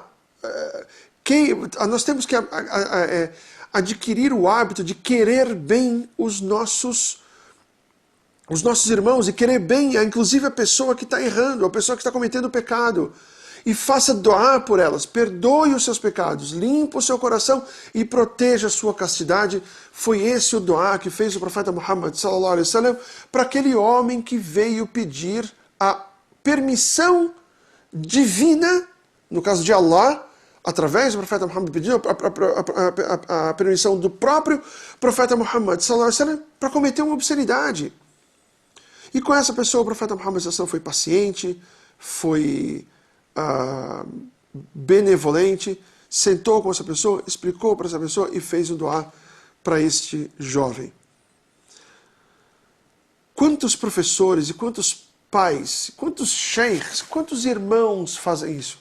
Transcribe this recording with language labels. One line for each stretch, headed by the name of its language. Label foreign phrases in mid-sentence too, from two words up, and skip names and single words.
Portuguese: Nós temos que adquirir o hábito de querer bem os nossos irmãos, e querer bem, inclusive a pessoa que está errando, a pessoa que está cometendo pecado. E faça doar por elas, perdoe os seus pecados, limpa o seu coração e proteja a sua castidade. Foi esse o doar que fez o profeta Muhammad
Arabic: صلى الله عليه وسلم
Portuguese: para aquele homem que veio pedir a permissão divina, no caso de Allah, através do profeta Muhammad, pediu a permissão do próprio profeta Muhammad
Arabic: صلى الله عليه وسلم
Portuguese: para cometer uma obscenidade. E com essa pessoa o profeta Muhammad
Arabic: صلى الله عليه وسلم
Portuguese: foi paciente, foi benevolente, sentou com essa pessoa, explicou para essa pessoa e fez um doar para este jovem. Quantos professores e quantos pais, quantos sheikhs, quantos irmãos fazem isso?